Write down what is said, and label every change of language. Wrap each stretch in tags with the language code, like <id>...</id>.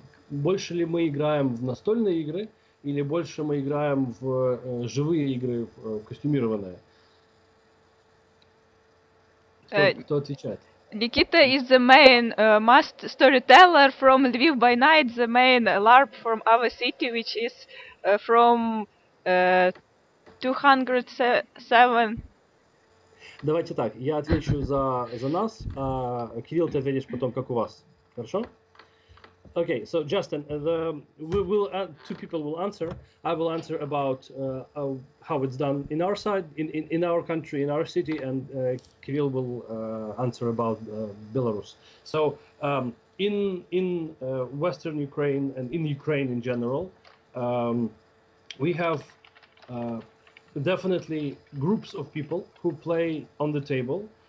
<ru>Больше ли мы играем в настольные игры, или больше мы играем в живые игры, костюмированные? Кто отвечает?</ru> <en>Nikita is the main master storyteller from Lviv by Night, the main LARP from our city, which is from 207.</en> <ru>Давайте так, я отвечу за нас, а Кирилл, ты ответишь потом, как у вас. Хорошо?</ru> <en>Okay, so Justin, two people will answer. I will answer about how it's done in our side, in our country, in our city, and Kirill will answer about Belarus. So in Western Ukraine and in Ukraine in general, we have definitely groups of people who play on the table.</en>